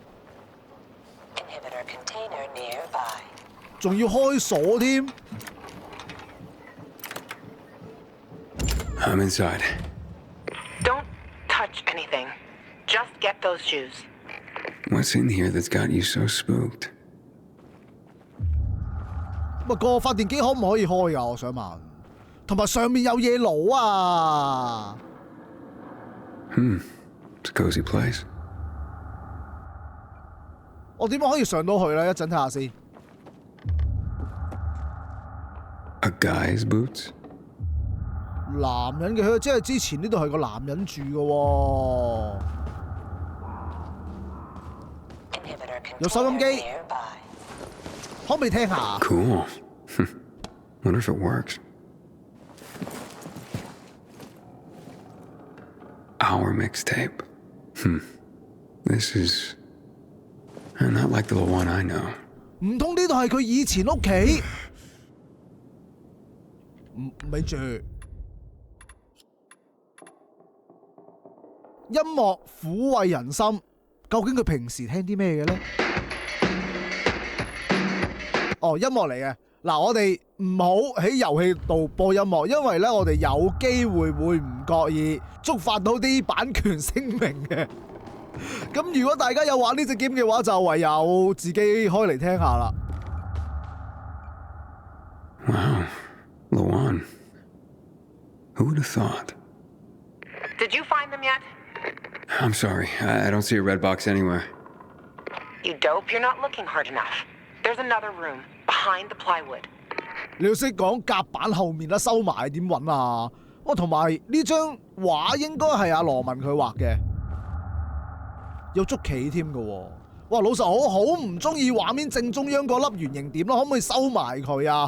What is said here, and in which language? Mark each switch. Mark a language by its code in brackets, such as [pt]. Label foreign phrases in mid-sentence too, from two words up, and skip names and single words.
[yue] 仲要開鎖添。 [en] I'm inside. Don't touch anything. Just get those shoes. What's in here that's got you so spooked? [yue] 個發電機可唔可以開㗎？我想問。同埋上面有嘢攞啊！ [en] It's a cozy place. [yue] 我點樣可以上到去咧？一陣睇下先。 [en] A guy's boots? [yue] 男人嘅，即係之前呢度係個男人住嘅喎。有收音機，可唔可以聽下？ [en] Cool. Wonder if it works. Our mixtape. This is Not like the one I know. [yue] 唔通呢度係佢以前屋企？咪住，音樂撫慰人心，究竟佢平時聽啲咩嘅呢？哦，音樂嚟嘅。嗱，我哋唔好喺遊戲度播音樂，因為咧我哋有機會會唔覺意觸發到啲版權聲明嘅。咁如果大家有玩呢隻 game 嘅話，就唯有自己開嚟聽下啦。 [en] Wow, Lawan. Who would have thought? Did you find them yet? I'm sorry, I don't see a red box anywhere. You dope, you're not looking hard enough. There's another room, behind the plywood. [yue] 你要識講甲板後面啦，收埋點揾啊？同埋呢張畫應該係阿羅文佢畫嘅，有捉棋添㗎喎。哇，老實我好唔中意畫面正中央嗰粒圓形點咯，可唔可以收埋佢啊？